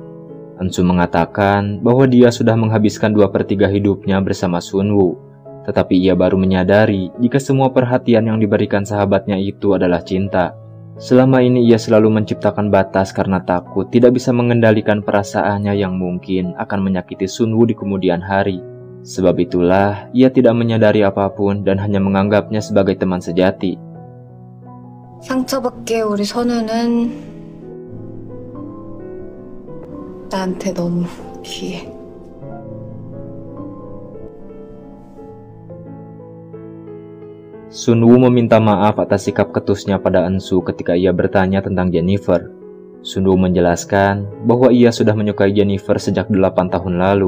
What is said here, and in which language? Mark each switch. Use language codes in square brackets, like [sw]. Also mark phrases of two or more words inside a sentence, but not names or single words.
[id] Ensu mengatakan bahwa dia sudah menghabiskan 2/3 hidupnya bersama Sunwoo, tetapi ia baru menyadari jika semua perhatian yang diberikan sahabatnya itu adalah cinta. Selama ini ia selalu menciptakan batas karena takut tidak bisa mengendalikan perasaannya yang mungkin akan menyakiti Sunwoo di kemudian hari. Sebab itulah ia tidak menyadari apapun dan hanya menganggapnya sebagai teman sejati. [ko] 상처받게 우리 선우는 나한테 너무 귀해. [id] Sunwoo meminta maaf atas sikap ketusnya pada Ensu ketika ia bertanya tentang Jennifer. Sunwoo menjelaskan bahwa ia sudah menyukai Jennifer sejak 8 tahun lalu.